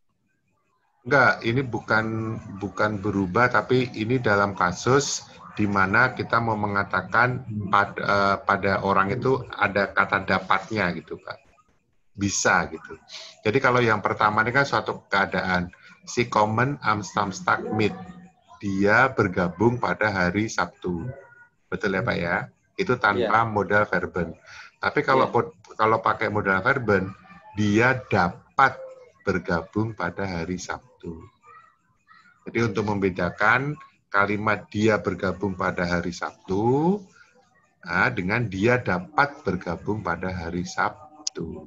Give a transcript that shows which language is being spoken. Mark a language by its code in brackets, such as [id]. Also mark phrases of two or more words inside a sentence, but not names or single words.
[id] Enggak, ini bukan berubah, tapi ini dalam kasus di mana kita mau mengatakan pada orang itu ada kata dapatnya gitu, Pak. Bisa gitu. Jadi kalau yang pertama ini kan suatu keadaan [de] si kommen am Samstag mit, [id] dia bergabung pada hari Sabtu, betul ya Pak ya? Itu tanpa [de] modal verben. [id] Tapi kalau kalau pakai [de] modal verben, [id] dia dapat bergabung pada hari Sabtu. Jadi untuk membedakan kalimat dia bergabung pada hari Sabtu dengan dia dapat bergabung pada hari Sabtu.